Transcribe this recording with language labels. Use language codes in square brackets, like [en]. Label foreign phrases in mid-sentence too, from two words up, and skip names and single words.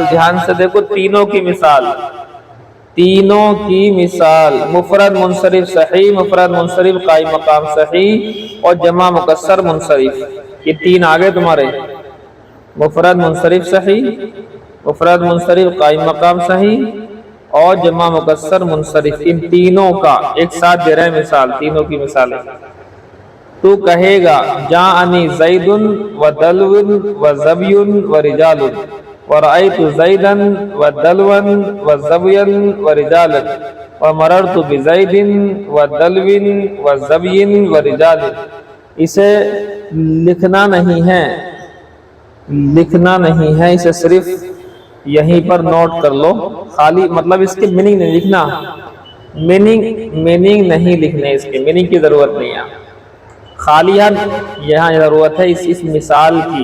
[ur] دھیان سے دیکھو، تینوں کی مثال، تینوں کی مثال، مفرد منصرف صحیح، مفرد منصرف قائم مقام صحیح، اور جمع مکسر منصرف، یہ تین آگے تمہارے، مفرد منصرف صحیح، مفرد منصرف قائم مقام صحیح، اور جمع مکسر منصرف، ان تینوں کا ایک ساتھ دے رہے ہیں مثال، تینوں کی مثالیں۔ [ar] تو کہے گا جاءنی زید و دلو و زبی و رجال ورأیت زیدا و دلو و زبیا و رجال ومررت بزید و دلو و زبی و رجال۔ [ur] اسے لکھنا نہیں ہے، لکھنا نہیں ہے، اسے صرف یہیں پر نوٹ کر لو، خالی مطلب اس کے میننگ نہیں لکھنا، میننگ نہیں لکھنے، اس کے میننگ کی ضرورت نہیں ہے، خالی یہاں ضرورت ہے اس مثال کی۔